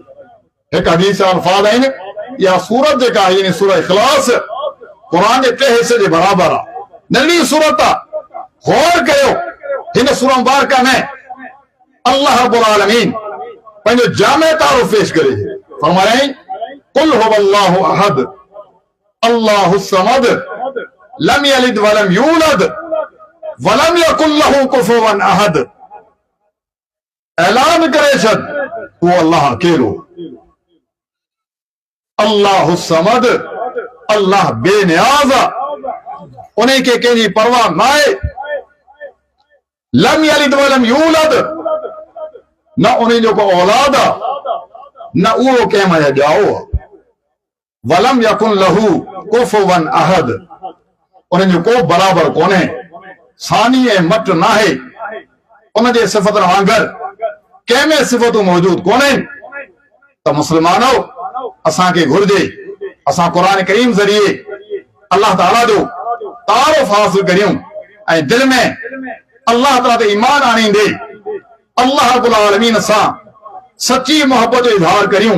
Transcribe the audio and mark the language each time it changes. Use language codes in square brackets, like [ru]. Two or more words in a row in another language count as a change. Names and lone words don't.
[sd] हिकु हदीस अल्फाज़ आहिनि, इहा सूरत जेका आहे यानी सूरह इख़लास कुरान जे 3 हिसे जे बराबर आहे, नंढी सूरत आहे। गौर कयो हिन सूरह मुबारका में [ar] الله رب العالمين [sd] पंहिंजो जामे तारुफ पेश करे फरमायई [ar] قل هو الله أحد الله الصمد لم يلد ولم يولد ولم يكن له كفوا أحد. [sd] ऐलान करे छॾ वो अल्लाह अकेलो, [ar] الله الصمد, [sd] अल्लाह बेनियाज़ आहे, उन्हीं के कंहिंजी परवाह न आहे। [ar] لم يلد ولم يولد, [sd] न उन्हीं जो को औलाद आहे, न उहो कंहिं में ॼाओ आहे। [ar] ولم يكن له كفوا أحد, [sd] उन्हनि जो को बराबर कोन्हे, सानी ऐं मट न आहे। उन जे सिफ़तनि वांगुरु कंहिं में सिफ़तूं मौजूद कोन्हे। त मुस्लमानो असांखे घुर्जे असां कुरान करीम ज़रिए अल्लाह ताला जो तारुफ हासिल करियूं ऐं दिल में अल्लाह ताला ते ईमान आणींदे [ar] الله رب العالمين [sd] सां सच्ची मोहब्बत जो इज़हार करियूं।